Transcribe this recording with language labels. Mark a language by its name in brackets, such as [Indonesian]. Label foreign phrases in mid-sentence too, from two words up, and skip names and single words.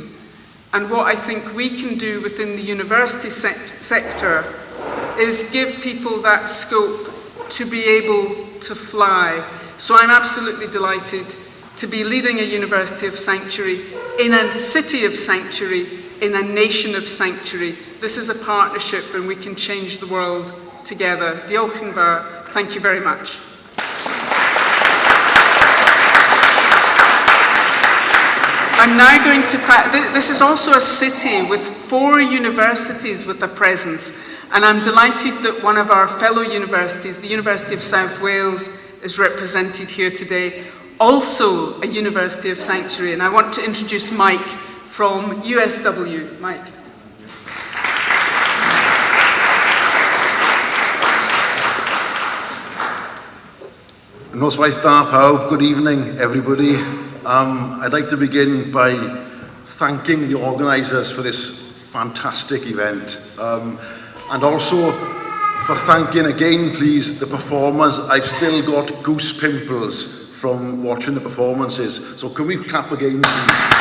[English] And what I think we can do within the university sector is give people that scope to be able to fly. So I'm absolutely delighted to be leading a university of sanctuary, in a city of sanctuary, in a nation of sanctuary. This is a partnership and we can change the world together. [Welsh] Diolch yn fawr. [English] Thank you very much. I'm now going to this is also a city with 4 universities with a presence, and I'm delighted that one of our fellow universities, the University of South Wales, is represented here today, also a University of Sanctuary. And I want to introduce Mike from USW. Mike. [Welsh] Noswaith da pawb, [English] good evening everybody. I'd like to begin by thanking the organisers for this fantastic event, and also for thanking again, please, the performers. I've still got goose pimples from watching the performances, so can we clap again, please?